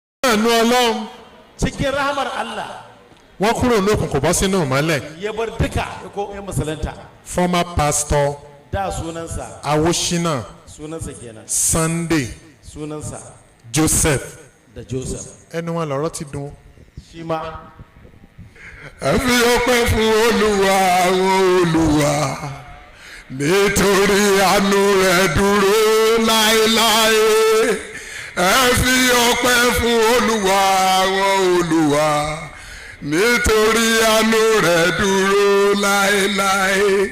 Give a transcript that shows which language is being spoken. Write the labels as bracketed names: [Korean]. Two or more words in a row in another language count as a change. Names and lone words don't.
[Yoruba] àánú Ọlọ́run [Hausa] cikin rahamar Allah [Yoruba] wọ́n kúrò ní òkùnkùn bọ́ sínú ìmọ́lẹ̀. [Hausa] ya bar duka ya musulunta. [English] Former pastor [Hausa] Da sunansa Awoshina kenan, Sunday sunansa Joseph da Joseph [Yoruba] ẹnu wọn lọ́rọ̀ ti dùn. [Hausa] shi ma. [Yoruba] ẹ fi ọpẹ́ fún Olúwa àwọn Olúwa nítorí àánú rẹ̀ dúró láéláé. ẹ fi ọpẹ́ fún Olúwa àwọn Olúwa nítorí àánú rẹ̀ dúró láéláé.